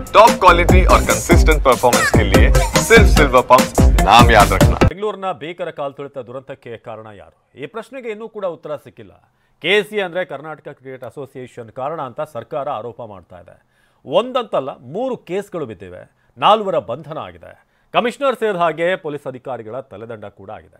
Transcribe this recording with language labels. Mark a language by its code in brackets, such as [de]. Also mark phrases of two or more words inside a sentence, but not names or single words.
[en] top quality [hi] और [en] consistent performance [hi] के लिए सिर्फ सिल्वर पंप नाम याद रखना। [kn] ಬೆಂಗಳೂರಿನ ಭೀಕರ ಕಾಲ್ತುಳಿತ ದುರಂತಕ್ಕೆ ಕಾರಣ ಯಾರು? ಈ ಪ್ರಶ್ನೆಗೆ ಇನ್ನೂ ಕೂಡ ಉತ್ತರ ಸಿಕ್ಕಿಲ್ಲ. ಕೆಸಿ ಅಂದ್ರೆ ಕರ್ನಾಟಕ ಕ್ರಿಕೆಟ್ ಅಸೋಸಿಯೇಷನ್ ಕಾರಣ ಅಂತ ಸರ್ಕಾರ ಆರೋಪ ಮಾಡ್ತಾ ಇದೆ. ಒಂದಂತಲ್ಲ 3 ಕೇಸ್ಗಳು ಬಿದ್ದಿವೆ, 4 ಬಂಧನ ಆಗಿದೆ. ಕಮಿಷನರ್ ಸೇರಿದ ಹಾಗೆ ಪೊಲೀಸ್ ಅಧಿಕಾರಿಗಳ ತಲೆದಂಡ ಕೂಡ ಆಗಿದೆ.